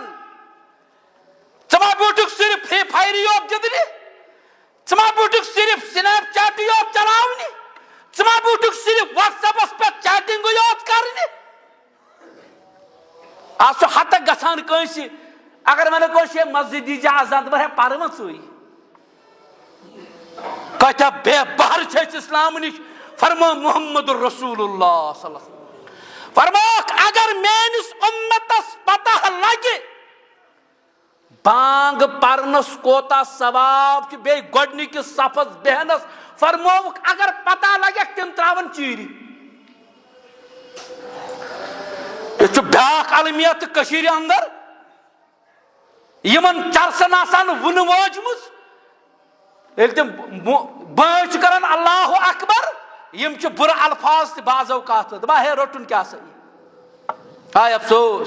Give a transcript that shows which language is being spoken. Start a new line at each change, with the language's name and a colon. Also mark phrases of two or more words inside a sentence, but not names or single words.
Kashmiri: ژٕ ما بیوٗٹھُکھ صرف فرٛی فایرٕے یوت گِنٛدنہِ ژٕ ما بیوٗٹھُکھ صرف سنیپ چیٹٕے یوت چلاونہِ ژٕ ما بیوٗٹھُکھ صرف وٹس ایپس پٮ۪ٹھ چیٹنگٕے یوت کرنہِ. آز چھُ ہتک گژھان کٲنٛسہِ اگر ونو کٲنٛسہِ ہے مسجد دیٖزِ اذان دپان ہے پرٕ وۄنۍ ژٕے. کۭتیاہ بے بہر چھِ أسۍ اسلام نِش. فرمو محمد رسول اللہ
Arabic: صلی اللہ علیہ وسلم
Kashmiri: فرموکھ اگر میٲنِس اُمتس پتہ لگہِ بانگ پرنس کوتا ثواب بے گۄڈنِکِس صفس بیہنس فرمووُکھ اگر پتہ لگیکھ تِم تراون چیٖرِ. یہ چھُ بیٛاکھ المیت کٔشیٖرِ اندر یمن چرسن آسان وُنہٕ وٲجمٕژ ییٚلہِ تِم بٲنۍ چھِ کران
Arabic: اللہ اکبر
Kashmiri: یم چھِ بُرٕ الفاظ تہِ بعض اوقات دپان ہے رٔٹُن کیٛاہ سا یہِ ہاے افسوس.